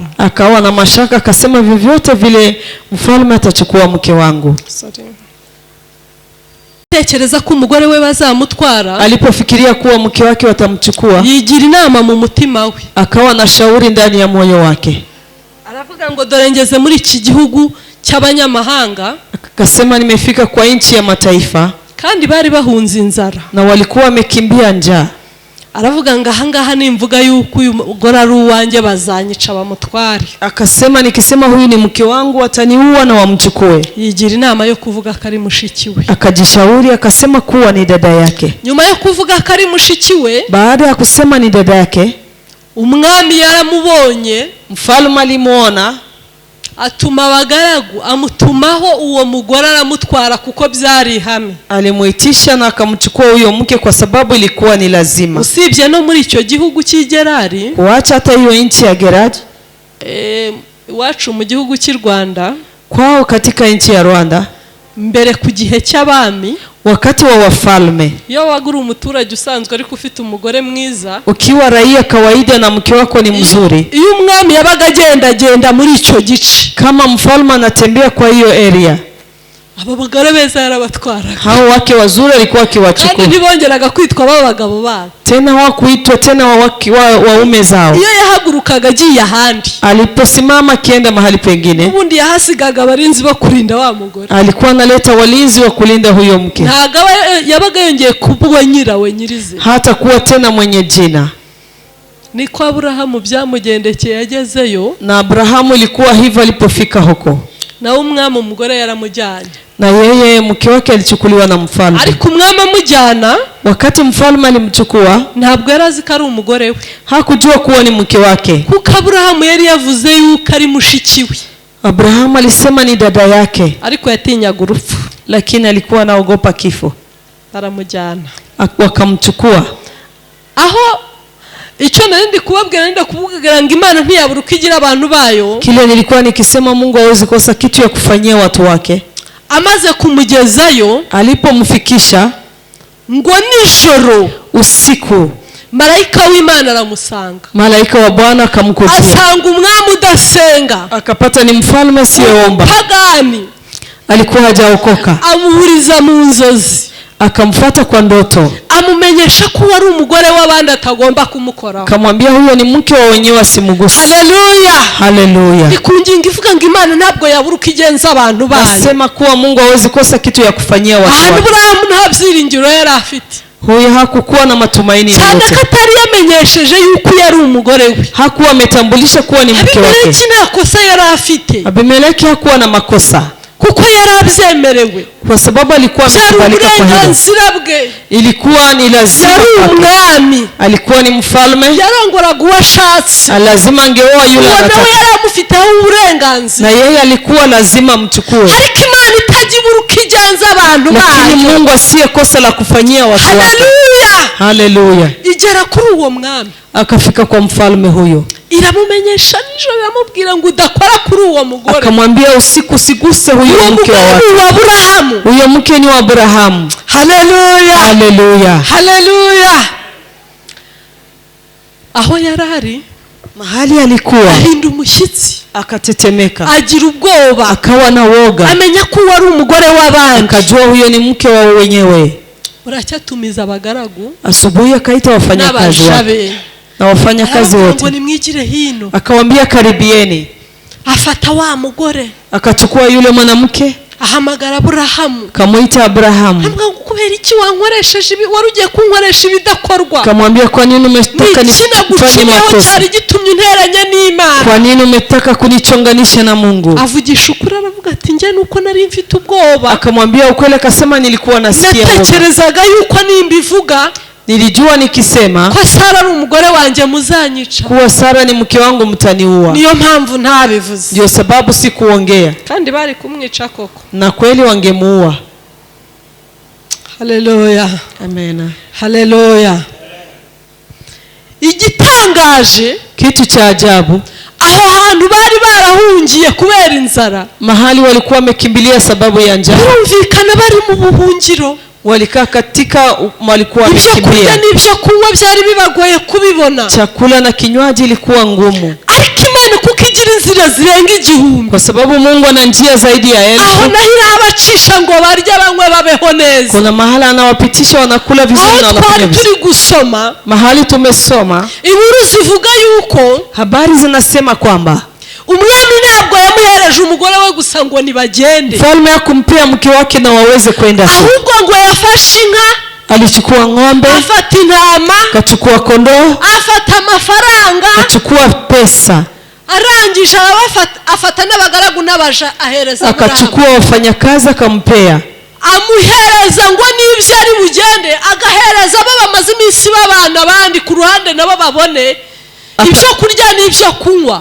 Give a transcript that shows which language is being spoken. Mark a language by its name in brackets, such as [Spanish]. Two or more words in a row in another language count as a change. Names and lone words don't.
[Swahili] Akawa na mashaka, akasema vyovyote vile mfalme atachukua mke wangu. [Kinyarwanda] Tekereza ko umugore we bazamutwara, [Swahili] alipofikiria kuwa mke wake watamchukua, [Kinyarwanda] yigira inama mu mutima we, [Swahili] akawa na shauri ndani ya moyo wake, [Kinyarwanda] aravuga ngo dore ngeze muri iki gihugu cy'abanyamahanga, [Swahili] akasema nimefika kwa nchi ya mataifa, [Kinyarwanda] kandi bari bahunze inzara, [Swahili] na walikuwa wamekimbia njaa. [Kinyarwanda] aravuga ngo ahangaha nimvuga yuko uyu mugore ari uwanjye bazanyica bamutware. [Swahili] Akasema nikisema huyu ni mke wangu wataniua na wamchukue. [Kinyarwanda] Yigira inama yo kuvuga ko ari mushiki we. [Swahili] Akajishauri akasema kuwa ni dada yake. [Kinyarwanda] Nyuma yo kuvuga ko ari mushiki we, [Swahili] baada ya kusema ni dada yake, [Kinyarwanda] umwami yaramubonye, [Swahili] mfalme alimuona, [Kinyarwanda] atuma abagaragu amutumaho uwo mugore aramutwara kuko byari ihame. [Swahili] Alimuitisha na akamchukua huyo mke kwa sababu ilikuwa ni lazima. [Kinyarwanda] Usibye no muri icyo gihugu cy'Igerari, [Swahili] kuacha hata hiyo nchi ya Gerari, [Kinyarwanda] iwacu mu gihugu cy'u Rwanda, [Swahili] kwao katika nchi ya Rwanda, [Kinyarwanda] mbere ku gihe cy'abami, [Swahili] wakati wa wafalme, [Kinyarwanda] iyo wagura umuturage usanzwe ariko ufite umugore mwiza, [Swahili] ukiwa raia kawaida na mke wako ni mzuri, [Kinyarwanda] iyo umwami yabaga agenda muri icyo gice, [Swahili] kama mfalme anatembea kwa hiyo area, [Kinyarwanda] abo bagore beza yarabatwaraga. [Swahili] hao wake wazuri alikuwa akiwachukua, [Kinyarwanda] kandi ntibongeraga kwitwa abagabo babo, [Swahili] tena hawakuitwa tena waume zao. [Kinyarwanda] iyo yahagurukaga agiye ahandi, [Swahili] aliposimama kienda mahali pengine, [Kinyarwanda] ubundi yahasigaga abarinzi bo kurinda wa mugore, [Swahili] alikuwa analeta walinzi wa kulinda huyo mke. [Kinyarwanda] ntago yabaga yongeye kuba nyirawe nyirize, [Swahili] hata kuwa tena mwenye jina. [Kinyarwanda] niko Aburahamu byamugendekeye yagezeyo, [Swahili] na Abrahamu ilikuwa hivyo alipofika huko, [Kinyarwanda] na umwami umugore yaramujyanye, [Swahili] na yeye mke wake alichukuliwa na mfalme. [Kinyarwanda] ariko umwami amujyana, [Swahili] wakati mfalme alimchukua, [Kinyarwanda] ntabwo yarazi ko ari umugore we, [Swahili] hakujua kuwa ni mke wake, [Kinyarwanda] kuko Aburahamu yari yavuze yuko ari mushiki we. [Swahili] Abrahamu alisema ni dada yake, [Kinyarwanda] ariko yatinyaga urupfu, [Swahili] lakini alikuwa anaogopa kifo. [Kinyarwanda] baramujyana, [Swahili] wakamchukua. [Kinyarwanda] aho icyo nari kubabwira kuvuga ngo Imana ntiyabura uko igira abantu bayo, [Swahili] kile nilikuwa nikisema Mungu hawezi kosa kitu ya kufanyia watu wake. [Kinyarwanda] amaze kumugezayo, [Swahili] alipomfikisha, [Kinyarwanda] ngo nijoro, [Swahili] usiku, [Kinyarwanda] malaika w'Imana aramusanga, [Swahili] malaika wa Bwana akamkujia, [Kinyarwanda] asanga umwami udasenga, [Swahili] akapata ni mfalme siyeomba, [Kinyarwanda] pagani, [Swahili] alikuwa hajaokoka, [Kinyarwanda] amuhuriza mu nzozi, [Swahili] akamfuata kwa ndoto, [Kinyarwanda] amumenyesha ko ari umugore w'abandi atagomba kumukora, [Swahili] akamwambia huyo ni mke wa wenyewe asimugusa. [Kinyarwanda] Haleluya, [Swahili] haleluya. [Kinyarwanda] ikunginga ivuga ngo Imana ntabwo yabura uko igenza abantu bayo, [Swahili] nasema kuwa Mungu hawezi kosa kitu ya kufanyia watu wake. [Kinyarwanda] Aburahamu nta byiringiro yari afite, [Swahili] huyo hakukuwa na matumaini yoyote, [Kinyarwanda] cyane ko atari yamenyesheje yuko yari umugore we, [Swahili] hakuwa ametambulisha kuwa ni mke wake. [Kinyarwanda] Abimeleki nta kosa yari afite, [Swahili] Abimeleki hakuwa na makosa, [Kinyarwanda] kuko yari abyemerewe, [Swahili] kwa sababu alikuwa amekubalika kwa hilo, ilikuwa ni lazima [Kinyarwanda] umwami, [Swahili] alikuwa ni mfalme, [Kinyarwanda] yarongoraga uwashatse, [Swahili] lazima angeoa yule anataka, [Kinyarwanda] nawe yari amufiteho uburenganzira, [Swahili] na yeye alikuwa lazima mchukue. [Kinyarwanda] ariko Imana itagibura uko igenza abantu bayo, [Swahili] lakini Mungu asiye kosa la kufanyia watu wake. [Kinyarwanda] Haleluya, [Swahili] haleluya. [Kinyarwanda] igera kuri uwo mwami, [Swahili] akafika kwa mfalme huyo, [Kinyarwanda] iramumenyesha nijoro, iramubwira ngo udakora kuri uwo mugore, [Swahili] akamwambia usiku usiguse huyo mke wa Aburahamu, huyo mke ni wa Abrahamu. Haleluya, haleluya, [Kinyarwanda] haleluya. aho yarari, [Swahili] mahali alikuwa, [Kinyarwanda] ahinda umushyitsi, [Swahili] akatetemeka, [Kinyarwanda] agira ubwoba, [Swahili] akawa na woga, [Kinyarwanda] amenya ko wari umugore w'abandi, [Swahili] akajua huyo ni mke wa wenyewe. [Kinyarwanda] uracyatumiza abagaragu, [Swahili] asubuhi akaita wafanyakazi wake na wafanyakazi wote, [Kinyarwanda] ngo nimwigire hino, [Swahili] akawaambia karibieni, [Kinyarwanda] afata wa mugore, [Swahili] akachukua yule mwanamke, [Kinyarwanda] ahamagara Aburahamu, [Swahili] kamuita Abrahamu, [Kinyarwanda] amwambia kubera iki wankoresheje ibi, wari ugiye kunkoresha ibidakorwa, [Swahili] kamwambia kwa nini umetaka nifanye makosa, [Kinyarwanda] cyari gitumye unteranya n'Imana, [Swahili] kwa nini umetaka kunichonganisha na Mungu? [Kinyarwanda] avugisha ukuri, aravuga ati njye nuko nari mfite ubwoba, [Swahili] akamwambia ukweli, akasema nilikuwa nasikia woga, [Kinyarwanda] natekerezaga yuko nimbivuga, [Swahili] nilijua nikisema [Kinyarwanda] ko Sara ari umugore wanjye muzanyica, [Swahili] kuwa Sara ni mke wangu mtaniua, [Kinyarwanda] niyo mpamvu ntabivuze, [Swahili] ndio sababu sikuongea, [Kinyarwanda] kandi bari kumwica koko, [Swahili] na kweli wangemuua. haleluya, amena, [Kinyarwanda] haleluya. Igitangaje, [Swahili] kitu cha ajabu, [Kinyarwanda] aho hantu bari barahungiye kubera inzara, [Swahili] mahali walikuwa wamekimbilia sababu ya njaa, [Kinyarwanda] birumvikana bari mu buhungiro, [Swahili] walikaa katika walikuwa wamekimbia, [Kinyarwanda] ibyo kurya n'ibyo kunywa byari bibagoye kubibona, [Swahili] chakula na kinywaji ilikuwa ngumu, [Kinyarwanda] ariko Imana kuko igira inzira zirenga igihumbi, [Swahili] kwa sababu Mungu ana njia zaidi ya 1000, [Kinyarwanda] aho nahira abacisha ngo barya banywe babeho neza, [Swahili] kuna mahali anawapitisha wanakula vizuri na wanakunywa vizuri. [Kinyarwanda] Turi gusoma [Swahili] mahali tumesoma [Kinyarwanda] inkuru zivuga yuko, [Swahili] habari zinasema kwamba [Kinyarwanda] umwami ntabwo yamuhereje umugore we gusa ngo nibagende, [Swahili] mfalme akumpea mke wake na waweze kwenda, [Kinyarwanda] ahubwo ngo yafashe inka [Swahili] alichukua ng'ombe, [Kinyarwanda] afata intama, [Swahili] akachukua kondoo, [Kinyarwanda] afata amafaranga, [Swahili] akachukua pesa, [Kinyarwanda] arangije afata n'abagaragu n'abaja ahereza Aburahamu, [Swahili] akachukua wafanyakazi akampea, [Kinyarwanda] amuhereza ngo n'ibyo ari bugende, agahereza abo bamaze iminsi babana abandi ku ruhande nabo babone ibyo kurya n'ibyo kunywa.